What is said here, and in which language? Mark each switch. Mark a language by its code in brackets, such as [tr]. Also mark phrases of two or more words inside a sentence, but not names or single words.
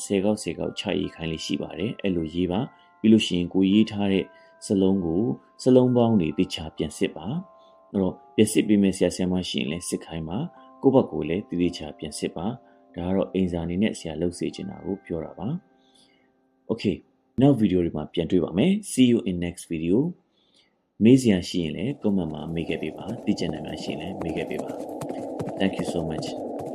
[my] 10 ခေါက်ချရေးခိုင်းလေးရှိပါတယ်အဲ့လိုရေးပါပြီးလို့ရှိရင်ကိုရေးထားတဲ့စလုံးကိုစလုံးပေါင်းတွေသိချာပြန်စစ်ပါအဲ့တော့ပြန်စစ်ပြီးမယ်ဆရာဆရာမရှိရင်လည်းစစ်ခိုင်းပါကိုယ့်ဘက်ကိုလည်းသိချာပြန်စစ်ပါဒါကတော့အင်စာအနေနဲ့ဆရာလုပ်စေချင်တာကိုပြောတာပါ Okay နောက်ဗီဒီယိုတွေမှာပြန်တွေ့ပါမယ် [en] See you in next video [my] မေးစရာရှိရင်လည်း comment မှာမေးခဲ့ပေးပါသိချင်တယ်များရှိရင်လည်းမေးခဲ့ပေးပါ [en] Thank you so much